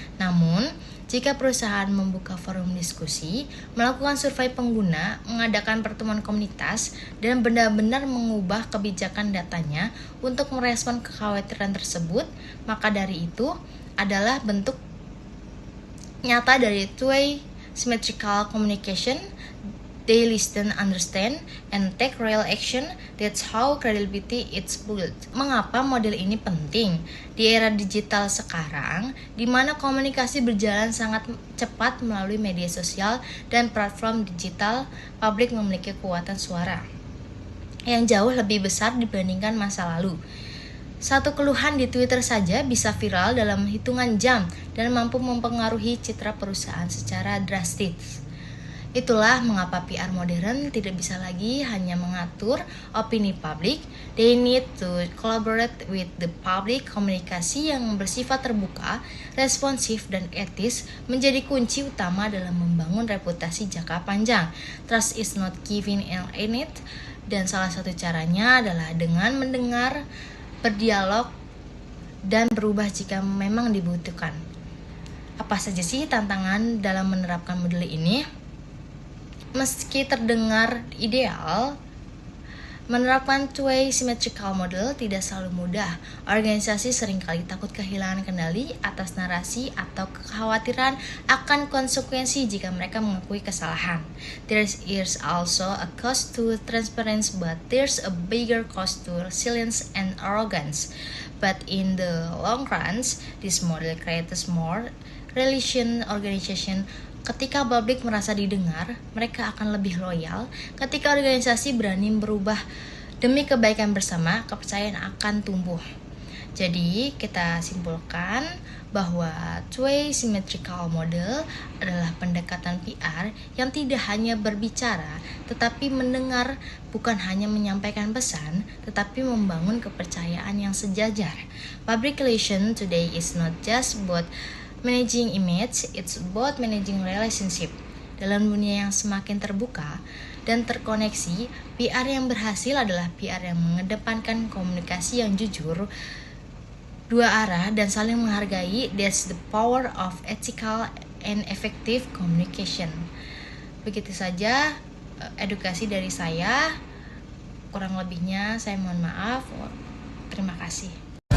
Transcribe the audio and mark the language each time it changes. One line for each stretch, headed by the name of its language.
Indonesian: Namun, jika perusahaan membuka forum diskusi, melakukan survei pengguna, mengadakan pertemuan komunitas, dan benar-benar mengubah kebijakan datanya untuk merespon kekhawatiran tersebut, maka dari itu adalah bentuk nyata dari two-way symmetrical communication.
English: They listen, understand, and take real action. That's how credibility is built.
Indonesian: Mengapa model ini penting? Di era digital sekarang, di mana komunikasi berjalan sangat cepat melalui media sosial dan platform digital, publik memiliki kekuatan suara yang jauh lebih besar dibandingkan masa lalu. Satu keluhan di Twitter saja bisa viral dalam hitungan jam dan mampu mempengaruhi citra perusahaan secara drastis. Itulah mengapa PR modern tidak bisa lagi hanya mengatur opini publik.
English: They need to collaborate with the public.
Indonesian: Komunikasi yang bersifat terbuka, responsif, dan etis menjadi kunci utama dalam membangun reputasi jangka panjang.
English: Trust is not given in it,
Indonesian: dan salah satu caranya adalah dengan mendengar, berdialog, dan berubah jika memang dibutuhkan. Apa saja sih tantangan dalam menerapkan model ini? Meski terdengar ideal, menerapkan two-way symmetrical model tidak selalu mudah. Organisasi seringkali takut kehilangan kendali atas narasi atau kekhawatiran akan konsekuensi jika mereka mengakui kesalahan.
English: There is also a cost to transparency, but there's a bigger cost to resilience and arrogance. But in the long run, this model creates more relation organization.
Indonesian: Ketika publik merasa didengar, mereka akan lebih loyal. Ketika organisasi berani berubah demi kebaikan bersama, kepercayaan akan tumbuh. Jadi, kita simpulkan bahwa two-way symmetrical model adalah pendekatan PR yang tidak hanya berbicara, tetapi mendengar, bukan hanya menyampaikan pesan, tetapi membangun kepercayaan yang sejajar.
English: Public relation today is not just about managing image, it's about managing relationship.
Indonesian: Dalam dunia yang semakin terbuka dan terkoneksi, PR yang berhasil adalah PR yang mengedepankan komunikasi yang jujur, dua arah, dan saling menghargai.
English: That's the power of ethical and effective communication.
Indonesian: Begitu saja edukasi dari saya. Kurang lebihnya saya mohon maaf. Terima kasih.